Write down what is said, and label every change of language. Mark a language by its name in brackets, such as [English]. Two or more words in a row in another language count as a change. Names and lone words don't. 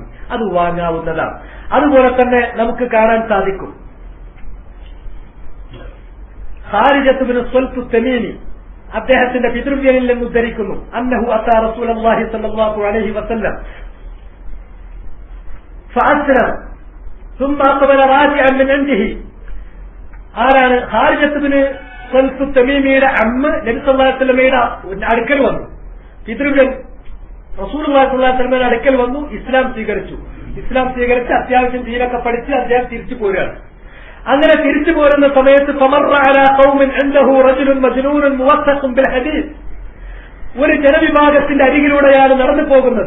[Malayalam] അത് വാങ്ങാവുന്നതാണ്. അതുപോലെ തന്നെ നമുക്ക് കാണാൻ സാധിക്കും, ഖാരിജത്ത് ബിൻ സ്വൽഫ് തമീമി അദ്ദേഹത്തിന്റെ പിതൃവ്യനിൽ നിന്ന് ഉദ്ധരിക്കുന്നു, [Arabic] أنه أتى رسول الله صلى الله عليه وسلم فأسلم ثم أقبل راجعا من عنده. [Malayalam] ആരാണ്? ഖാരിജത്ത് ബിൻ സ്വൽഫ് തമീമിയുടെ അമ്മ നബി [Arabic] صلى الله عليه وسلم [Malayalam] അടുക്കൽ വന്നു. പിതൃവ്യൻ [Arabic] رسول الله صلى الله عليه وسلم [Malayalam] അടുക്കൽ വന്നു, ഇസ്ലാം സ്വീകരിച്ച് അത്യാവശ്യം ദീനൊക്കെ പഠിച്ച് അദ്ദേഹം തിരിച്ചു പോരുകയാണ്. അങ്ങനെ തിരിച്ചു പോരുന്ന സമയത്ത് ഒരു ജനവിഭാഗത്തിന്റെ അരികിലൂടെയാണ് നടന്നു പോകുന്നത്.